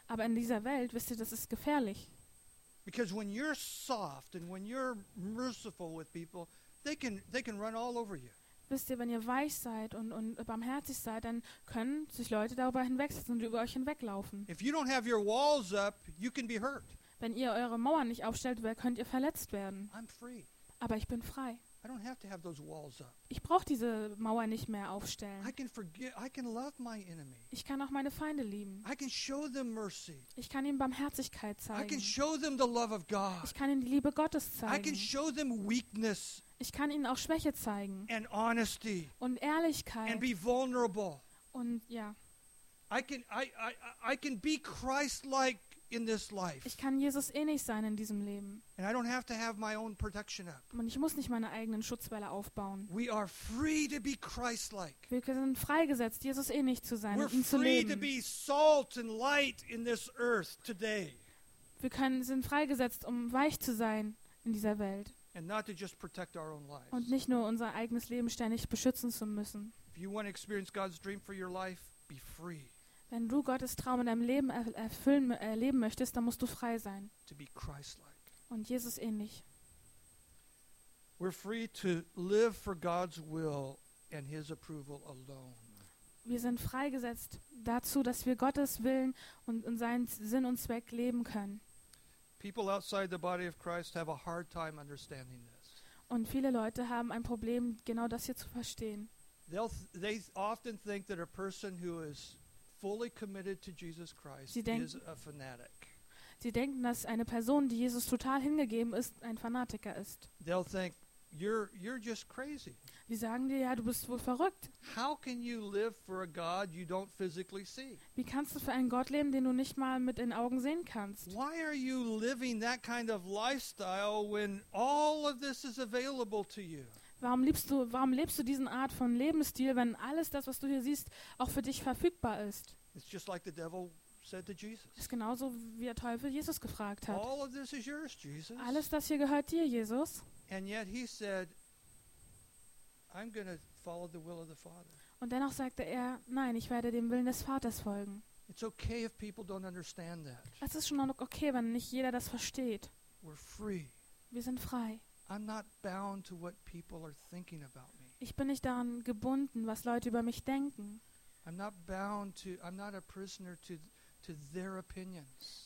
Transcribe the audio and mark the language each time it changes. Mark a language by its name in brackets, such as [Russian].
[German] Aber in dieser Welt, wisst ihr, das ist gefährlich. [English] Because when you're soft and when you're merciful with people, they can run all over you. [German] Wisst ihr, wenn ihr weich seid und barmherzig seid, dann können sich Leute darüber hinwegsetzen und über euch hinweglaufen. [English] If you don't have your walls up, you can be hurt. [German] Wenn ihr eure Mauern nicht aufstellt, könnt ihr verletzt werden. [English] I'm free. [German] Aber ich bin frei. [English] I don't have to have those walls up. [German] Ich brauche diese Mauer nicht mehr aufstellen. [English] I can forgive, I can love my enemy. [German] Ich kann auch meine Feinde lieben. [English] I can show them mercy. [German] Ich kann ihnen Barmherzigkeit zeigen. [English] I can show them the love of God. [German] Ich kann ihnen die Liebe Gottes zeigen. [English] I can show them weakness. [German] Ich kann ihnen auch Schwäche zeigen. [English] And honesty. [German] Und Ehrlichkeit. [English] And be vulnerable. [German] Und ja. [English] I can be Christ-like in this life. [German] Ich kann Jesus ähnlich sein in diesem Leben. [English] And I don't have to have my own protection up. [German] Und ich muss nicht meine eigenen Schutzwälle aufbauen. [English] We are free to be Christ-like. [German] Wir sind freigesetzt, Jesus ähnlich zu sein, [English] We're [German] ihm zu leben. [English] To be salt and light in this earth today. [German] Wir sind freigesetzt, um weich zu sein in dieser Welt. [English] And not to just protect our own lives. [German] Und nicht nur unser eigenes Leben ständig beschützen zu müssen. [English] If you want to experience God's dream for your life, be free. [German] Wenn du Gottes Traum in deinem Leben erleben möchtest, dann musst du frei sein. [English] To be Christ-like. [German] Und Jesus ähnlich. [English] We're free to live for God's will and his approval alone. [German] Wir sind freigesetzt dazu, dass wir Gottes Willen und seinen Sinn und Zweck leben können. [English] People outside the body of Christ have a hard time understanding this. [German] Und viele Leute haben ein Problem, genau das hier zu verstehen. [English] They often think that a person who is fully committed to Jesus Christ is a fanatic. [German] Sie denken, dass eine Person, die Jesus total hingegeben ist, ein Fanatiker ist. [English] They'll think you're just crazy. [German] Sie sagen dir, ja, du bist wohl verrückt. [English] How can you live for a God you don't physically see? [German] Wie kannst du für einen Gott leben, den du nicht mal mit den Augen sehen kannst? [English] Why are you living that kind of lifestyle when all of this is available to you? [German] Warum lebst du diesen Art von Lebensstil, wenn alles das, was du hier siehst, auch für dich verfügbar ist? [English] It's just like the devil said to Jesus. [German] Ist genauso, wie der Teufel Jesus gefragt hat. [English] All of this is yours, Jesus. [German] Alles das hier gehört dir, Jesus. [English] And yet he said, I'm gonna follow the will of the Father. [German] Und dennoch sagte er, nein, ich werde dem Willen des Vaters folgen. [English] It's okay if people don't understand that. [German] Es ist schon okay, wenn nicht jeder das versteht. [English] We're free. [German] Wir sind frei. [English] I'm not bound to what people are thinking about me. [German] Ich bin nicht daran gebunden, was Leute über mich denken. [English] I'm not a prisoner to their opinions.